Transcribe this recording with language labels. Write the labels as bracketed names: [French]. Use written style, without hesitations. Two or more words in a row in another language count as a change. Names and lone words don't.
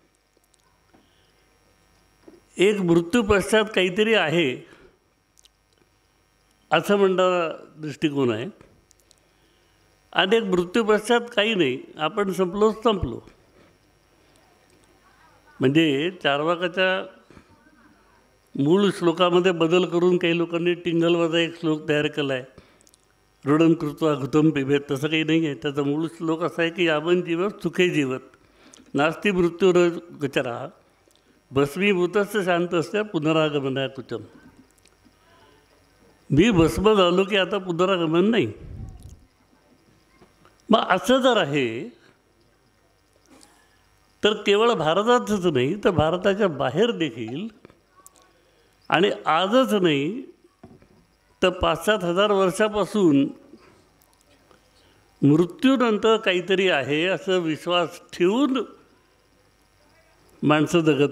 [Marathi] एक मृत्यू पश्चात काहीतरी आहे असं म्हणणारा दृष्टिकोन आहे आणि एक मृत्यू पश्चात काही नाही, आपण संपलो. म्हणजे चार्वाकाच्या मूळ श्लोकामध्ये बदल करून काही लोकांनी टिंगलवाजा एक श्लोक तयार केला आहे, [Sanskrit] ऋणं कृत्वा घृतं पिबेत. [Marathi] तसं काही नाही आहे. त्याचा मूळ श्लोक असा आहे की [Sanskrit] यावन् जीवत् सुखे जीवत् नास्ति मृत्युर गचरः भस्मीभूतस्य शांतस्य पुनरागमनाय तुच्यम्. [Marathi] मी भस्म झालो की आता पुनरागमन नाही. मग असं जर आहे तर केवळ भारतातच नाही तर भारताच्या बाहेर देखील आणि आजच नाही तर 5-7 हजार वर्षापासून मृत्यूनंतर काहीतरी आहे असं विश्वास ठेवून माणसं जगत आली आहेत.